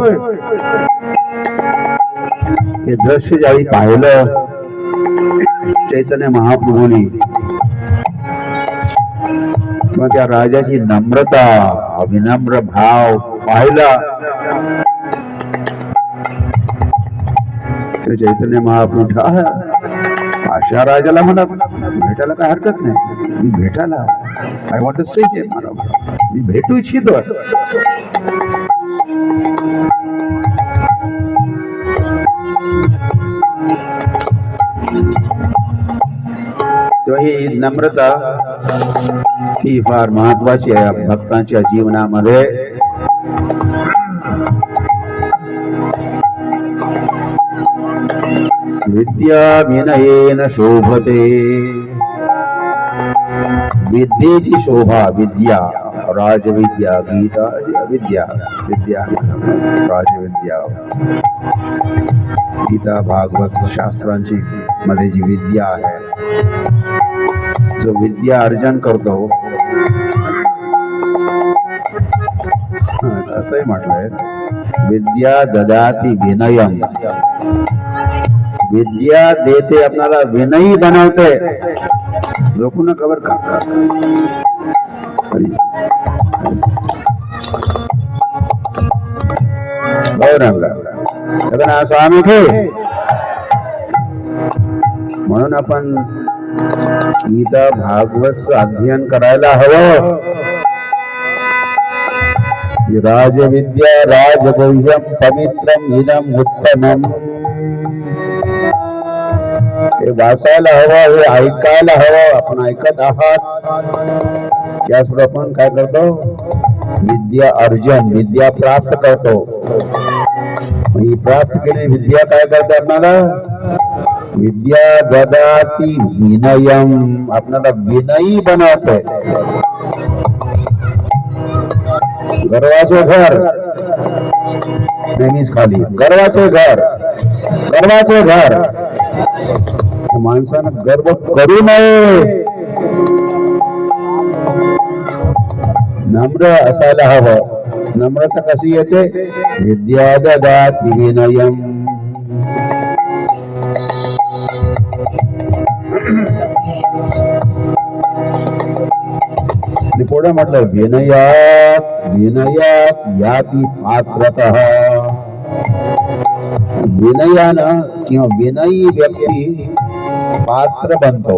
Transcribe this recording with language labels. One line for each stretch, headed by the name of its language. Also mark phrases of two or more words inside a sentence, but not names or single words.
Marathi: हे दृश्य ज्यावेळी पाहिलं चैतन्य महाप्रभूंनी, किंवा त्या राजाची नम्रता, विनम्र भाव पाहिला, ते चैतन्य महाप्रभू अशा राजाला मला भेटायला काय हरकत नाही, मी भेटायला
English: I want to see him,
Marathi: मी भेटू इच्छितो. तेव्हा ही नम्रता ही फार महत्वाची आहे भक्तांच्या जीवनामध्ये.
Sanskrit: विद्या विनयेन शोभते.
Marathi: विद्येची शोभा, विद्या, राजविद्या, गीता विद्या, विद्या राजविद्या, गीता भागवत शास्त्रांची मध्ये जी विद्या आहे, जो विद्या अर्जन करतो, असंही म्हटलंय,
Sanskrit: विद्या ददाती विनयम.
Marathi: विद्या देते आपल्याला, विनयी बनवते.
Hindi: लोकांना खबर का स्वामी थे.
Marathi: म्हणून आपण गीता भागवत अध्ययन करायला हवं.
Sanskrit: राजविद्या राजगुह्यम पवित्रम इदम उत्तमम.
Marathi: हे वाचायला हवं, हे ऐकायला हवं. आपण ऐकत आहात, यासोबत आपण काय करतो, विद्या अर्जन, विद्या प्राप्त करतो. ही प्राप्त केलेली विद्या काय करते आपल्याला,
Sanskrit: विद्या ददाती विनयम,
Marathi: आपल्याला विनयी बनवते. गर्वाचे घर नेहमीच खाली, गर्वाचे घर, गर्वाचे घर. माणसानं गर्व करू नये, नम्र असायला हवं. नम्रता कशी येते,
Sanskrit: विद्या ददाति विनयम.
Marathi: पुढे म्हटलं,
Sanskrit: विनयात विनयात याती पात्रतः.
Marathi: विनयानं किंवा विनयी व्यक्ती पात्र बनतो.